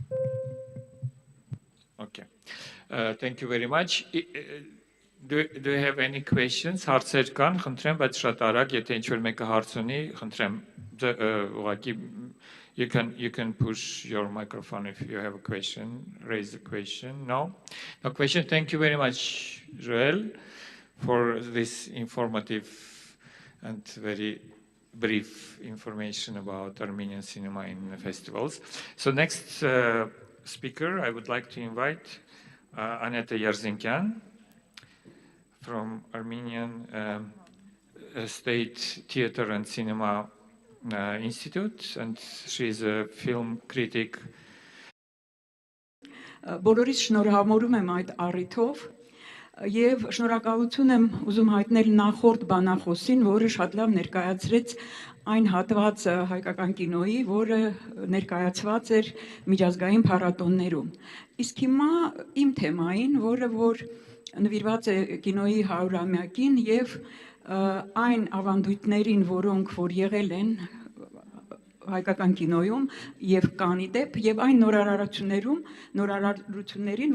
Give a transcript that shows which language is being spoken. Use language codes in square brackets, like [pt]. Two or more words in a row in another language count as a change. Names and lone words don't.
[en] Okay, thank you very much. Do you have any questions? [hy] Հարցեր կան, խնդրեմ, բայց շատ արագ, եթե ինչ-որ մեկը հարց ունի, խնդրեմ, ուղղակի [en] you can push your microphone if you have a question, raise the question. No? No question. Thank you very much, Joel, for this informative and very brief information about Armenian cinema in the festivals. So next speaker, I would like to invite Aneta Yarzinkian from Armenian State Theatre and Cinema Institute, and she is a film critic. [hy] Բոլորիս շնորհավորում եմ այդ առիթով եւ շնորհակալություն եմ ուզում հայտնել նախորդ բանախոսին, որը շատ լավ ներկայացրեց այն հատվածը հայկական կինոյի, որը ներկայացված էր միջազգային փառատոններում։ Իսկ հիմա իմ թեմային, որ նվիրված է կինոյի 100-ամյակին եւ այն ավանդույթներին, որոնք որ եղել են հայկական կինոյում եւ կանի դեպ եւ այն նորարարություններին,